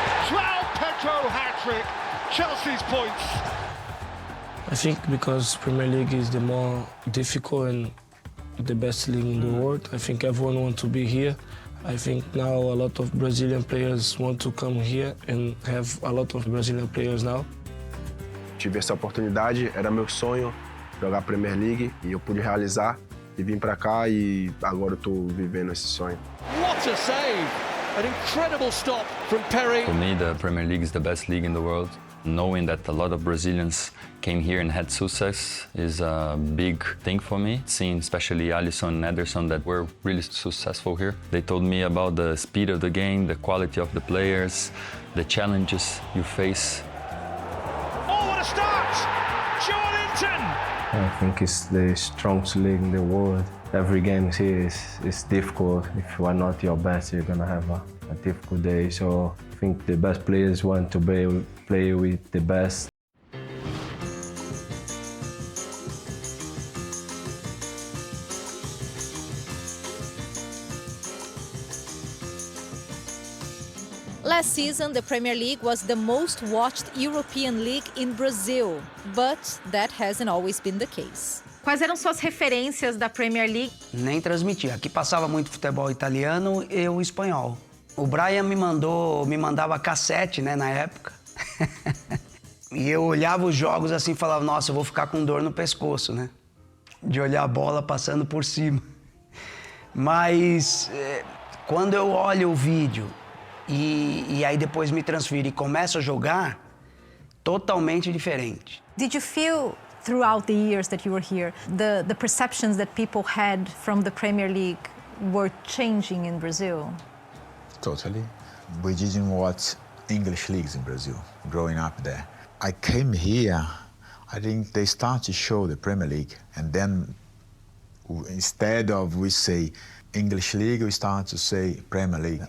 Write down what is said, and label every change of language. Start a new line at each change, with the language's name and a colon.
English: João Pedro hat-trick, Chelsea's points. I think because Premier League is the more difficult and the best league in the world. I think everyone wants to be here. I think now a lot of Brazilian players want to come here and have a lot of Brazilian players now.
Portuguese: Tive essa oportunidade, era meu sonho jogar Premier League e eu pude realizar e vim para cá e agora eu tô vivendo esse sonho.
English: What a save! An incredible stop from Perry. For me, the Premier League is the best league in the world. Knowing that a lot of Brazilians came here and had success is a big thing for me. Seeing especially Alisson and Ederson that were really successful here. They told me about the speed of the game, the quality of the players, the challenges you face. Oh, what a start! Joelinton! I think it's the strongest league in the world. Every game here is difficult. If you are not your best, you're gonna have a difficult day. So I think the best players want to play with the best. Last season, the Premier League was the most watched European league in Brazil, but that hasn't always been the case.
Portuguese: Quais eram suas referências da Premier League? Nem transmitia. Aqui passava muito futebol italiano e o espanhol. O Brian me mandava cassete, né, na época. E eu olhava os jogos assim e falava, nossa, eu vou ficar com dor no pescoço, né? De olhar a bola passando por cima. Mas quando eu olho o vídeo e aí depois me transfiro e começo a jogar, totalmente diferente.
English: Did you feel throughout the years that you were here, the perceptions that people had from the Premier League were changing in Brazil? Totally. We didn't watch English leagues in Brazil, growing up there. I came here, I think they start to show the Premier League, and then instead of we say English League, we start to say Premier League.